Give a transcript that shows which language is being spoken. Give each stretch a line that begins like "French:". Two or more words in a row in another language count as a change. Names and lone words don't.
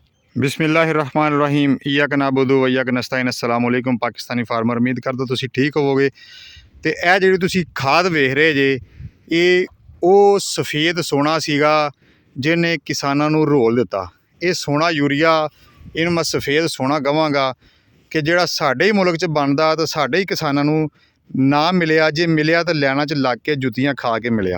Arabic: بسم الله الرحمن الرحيم إياك نعبد وإياك نستعين. السلام عليكم
English: Pakistani farmer,
Punjabi: امید کردا تسیں ٹھیک ہووو گے. تو ایہ جی تسیں کھاد ویکھ رہے جے، ایہ او سفید سونا سیگا جنہیں کساناں نوں رول دتا. ایہ سونا یوریا انہوں میں سفید سونا کہاں گا کہ جیہڑا ساڈے ہی ملک چ بندا تو ساڈے ہی کساناں نوں نہ ملیا، جے ملیا تو لائناں چ لگ کے جتیاں کھا کے ملیا.